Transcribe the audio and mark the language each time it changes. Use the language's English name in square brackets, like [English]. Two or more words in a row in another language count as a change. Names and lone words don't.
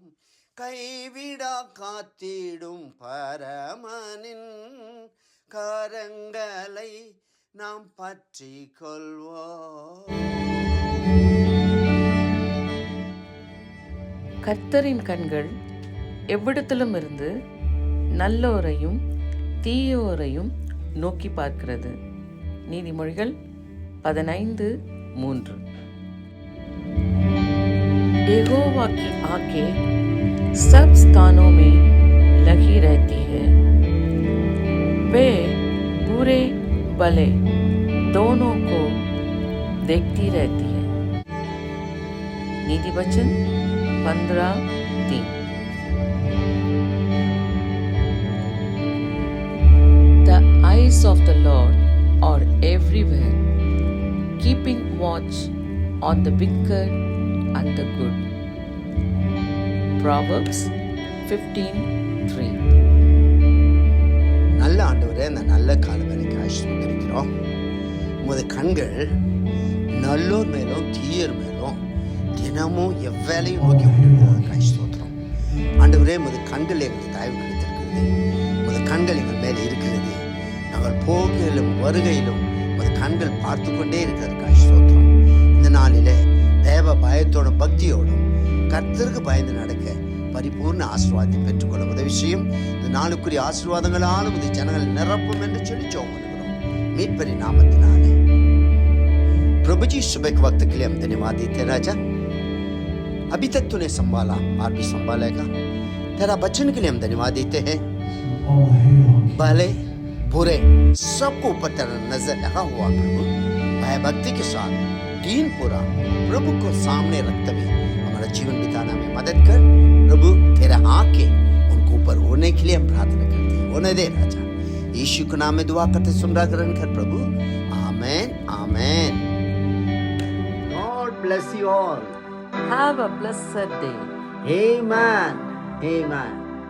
[Tamil] கைவிடா காத்திடும் பரமனின் கரங்களை நாம் பற்றி கொள்வோம். கர்த்தரின் கண்கள் எவ்விடத்திலும் இருந்து நல்லோரையும் தீயோரையும் நோக்கி பார்க்கிறது. நீதிமொழிகள் 15:3. [Hindi] यहोवा की आंखें सब स्थानों में लगी रहती है, वे बुरे भले दोनों को देखती रहती है. नीति वचन 15:3. [English] The eyes of the Lord are everywhere, keeping watch on the wicked and the good. Proverbs 15:3. [Tamil] நல்ல ஆண்டவரே, இந்த நல்ல கால வேலைக்கு ஆசீர்வதிக்கிறோம். உமது கண்கள் நல்லோர் மேலும் தீயர் மேலும் தினமும் எவ்வேளையும் நோக்கி கொண்டிருக்கிறது. ஸ்தோத்திரம் ஆண்டவரே, உமது கண்கள் எங்களுக்கு தயவு கிடைத்திருக்கிறது. உமது கண்கள் எங்கள் மேலே இருக்கிறது. நாங்கள் போகையிலும் வருகையிலும் உமது கண்கள் பார்த்து கொண்டே இருக்கிறது. ஸ்தோத்திரம். இந்த நாளிலே தேவ பயத்தோடும் பக்தியோடும் கர்த்தருக்கு பயந்து நடக்க பரிபூர்ண ஆசீர்வாதத்தை பெற்றுக்கொள்ள உதவி செய்யும். இந்த நாளுக்குரிய ஆசீர்வாதங்களாலும் இது ஜனங்கள் நிரப்பும் என்று சொல்லி ஜெபம் பண்ணுகிறோம் மீட்பரி नामத்தினாலே. [Hindi] प्रभु जी, सुबह के वक्त के लिए हम धन्यवाद देते हैं राजा. अभी तक तूने संभाला और भी संभालेगा. तेरा वचन के लिए हम धन्यवाद देते हैं. भले बुरे सबको ऊपर तेरा नजर लगा हुआ प्रभु. भय भक्ति के साथ दीन पूरा प्रभु को सामने रखते हुए हमारा जीवन बिताना में मदद कर प्रभु. तेरा आंखें उनको ऊपर होने के लिए हम प्रार्थना करते हैं. होने दे राजा. यीशु के नाम में दुआ करते सुनरा ग्रहण कर प्रभु. आमेन आमेन. [English] God bless you all. Have a blessed day. Amen. Amen.